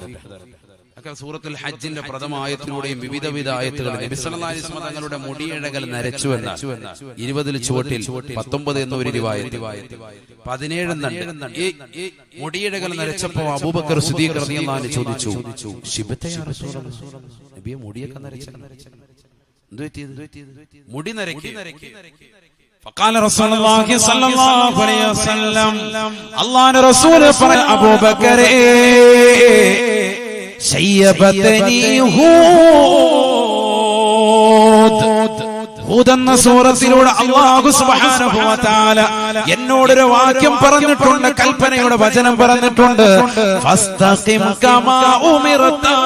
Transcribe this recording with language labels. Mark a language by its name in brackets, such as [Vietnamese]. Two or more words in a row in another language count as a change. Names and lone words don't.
[Malayalam] സൂറത്തുൽ ഹജ്ജിന്റെ പ്രഥമ ആയത്തിലൂടെയും വിവിധ ആയത്തുകൾ നബി [Arabic] صلى الله عليه وسلم [Malayalam] തങ്ങളുടെ മുടിയിഴകൾ നരച്ചു എന്ന 20 ചുവട്ടിൽ 19 എന്നൊരു റിവായത്ത്, 17 ഈ മുടിയിഴകൾ നരച്ചപ്പോ അബൂബക്കർ സിദ്ദീഖ് [Arabic] رضي الله عنه [Malayalam] ചോദിച്ചു, [Arabic] شبت يا رسول الله, [Malayalam] നബിയെ മുടിയൊക്കെ നരച്ച എന്തു പറ്റിയത്? മുടി നരക്കി. [Arabic] فقال رسول الله صلى الله عليه وسلم, [Malayalam] അല്ലാഹുവിന്റെ റസൂൽ പറഞ്ഞു, അബൂബക്കർ [Arabic] شيبتني هود [Malayalam] എന്ന സൂറത്തിലൂടെ [Arabic] الله سبحانه وتعالى [Malayalam] എന്നോടൊരു വാക്യം പറഞ്ഞിട്ടുണ്ട്, കൽപ്പനയുടെ വചനം പറഞ്ഞിട്ടുണ്ട്, [Arabic] فاستقم كما أمرت.